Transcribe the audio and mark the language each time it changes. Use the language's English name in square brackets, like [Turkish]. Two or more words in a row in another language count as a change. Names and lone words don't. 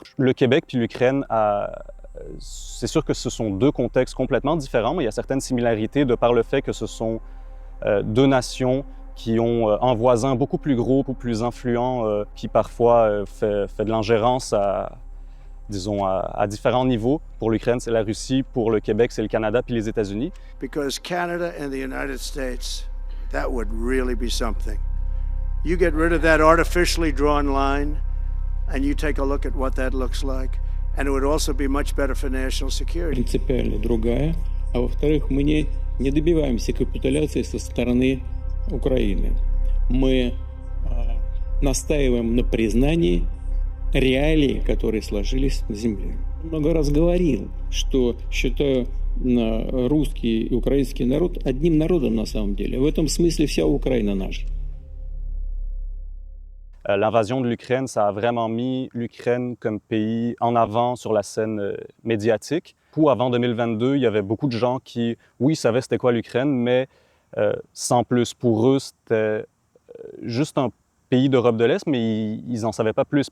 [French] Le Québec puis l'Ukraine, c'est sûr que ce sont 2 contextes complètement différents, mais il y a certaines similarités de par le fait que ce sont 2 nations qui ont un voisin beaucoup plus gros, beaucoup plus influent, qui parfois fait de l'ingérence à différents niveaux. Pour l'Ukraine, c'est la Russie. Pour le Québec, c'est le Canada puis les États-Unis. [English] Because Canada and the United States, that would really be something. You get rid of that artificially drawn line and you take a look at what that looks like, and it would also be much better for national security. [Russian] Принципиально другая. А во-вторых, мы не добиваемся капитуляции со стороны Украины. Мы настаиваем на признании реалий, которые сложились на земле. Много раз говорил, что считаю русский и украинский народ одним народом на самом деле. В этом смысле вся Украина наша. [French] L'invasion de l'Ukraine, ça a vraiment mis l'Ukraine comme pays en avant sur la scène médiatique. Avant 2022, il y avait beaucoup de gens qui, oui, savaient c'était quoi l'Ukraine, mais sans plus. Pour eux, c'était juste un pays d'Europe de l'Est, mais ils n'en savaient pas plus.